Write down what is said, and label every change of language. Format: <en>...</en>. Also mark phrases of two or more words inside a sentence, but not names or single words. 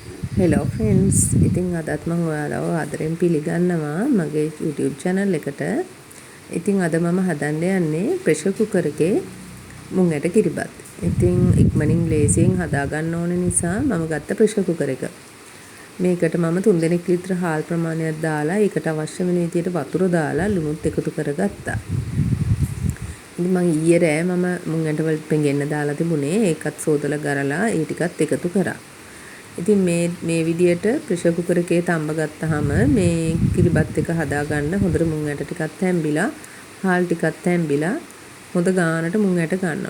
<en>Hello friends.</en> <si>ඉතින් අදත් මම ඔයාලව ආදරෙන් පිළිගන්නවා මගේ YouTube channel එකට. ඉතින් අද මම හදන්න යන්නේ</si> <en>pressure cooker</en> <si>එකේ මුං ඇට කිරිබත්. ඉතින් ඉක්මනින් ලේසියෙන් හදා ගන්න ඕන නිසා මම ගත්ත</si> <en>pressure cooker</en> <si>එක. මේකට මම 3 දෙනෙක් විතර හාල් ප්‍රමාණයක් දාලා ඒකට අවශ්‍ය වෙන විදියට වතුර දාලා ලුණුත් එකතු කරගත්තා. ඉතින් මම ඊයේ රෑ මම මුං ඇට වල පෙඟෙන්න දාලා තිබුණේ ඒකත් සෝදලා ගරලා ඒ ටිකත් එකතු කරා. ඉතින් මේ විදියට</si> <en>pressure cooker</en> <si>එකේ තම්බ ගත්තාම මේ කිරිබත් එක හදා ගන්න හොඳට මුං ඇට ටිකක් තැම්බිලා හාල් ටිකක් තැම්බිලා හොඳ ගානට මුං ඇට ගන්නවා.</si>